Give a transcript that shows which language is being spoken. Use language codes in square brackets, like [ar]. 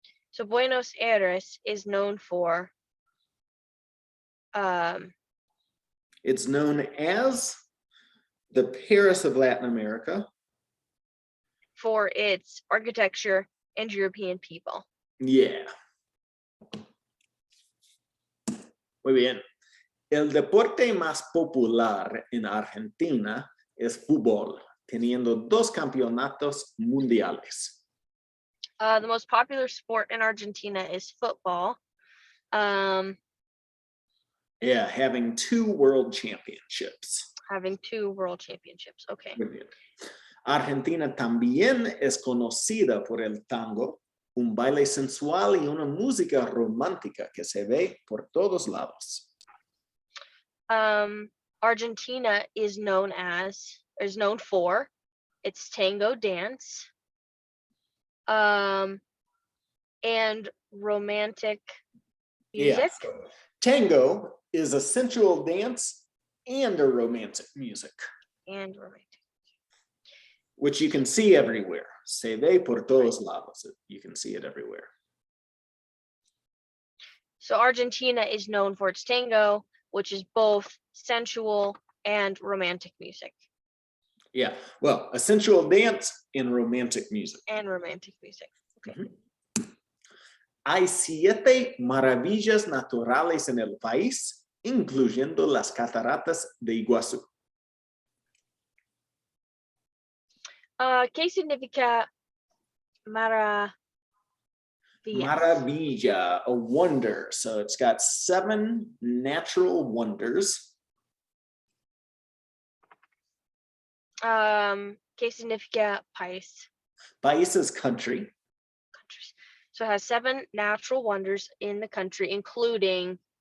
[en] So Buenos Aires is known for. It's known as the Paris of Latin America. For its architecture and European people. Yeah. [es] Muy bien. El deporte más popular en Argentina es fútbol, teniendo 2 campeonatos mundiales. [en] The most popular sport in Argentina is football. Yeah, having 2 world championships. Having 2 world championships. Okay. [es] Muy bien. Argentina también es conocida por el tango, un baile sensual y una música romántica que se ve por todos lados. [en] Argentina is known for its tango dance, and romantic music. Yeah. Tango is a sensual dance and a romantic music. And romantic. Which you can see everywhere. [es] Se ve por todos lados. [en] You can see it everywhere. So Argentina is known for its tango, which is both sensual and romantic music. Yeah, well, a sensual dance and romantic music. And romantic music. Okay. Mm-hmm. [es] Hay 7 maravillas naturales en el país, incluyendo las cataratas de Iguazú. ¿Qué significa maravilla? [en] Maravilla, a wonder. So it's got 7 natural wonders. [es] ¿Qué significa país? [en] País is country. Countries. So it has 7 natural wonders in the country, including.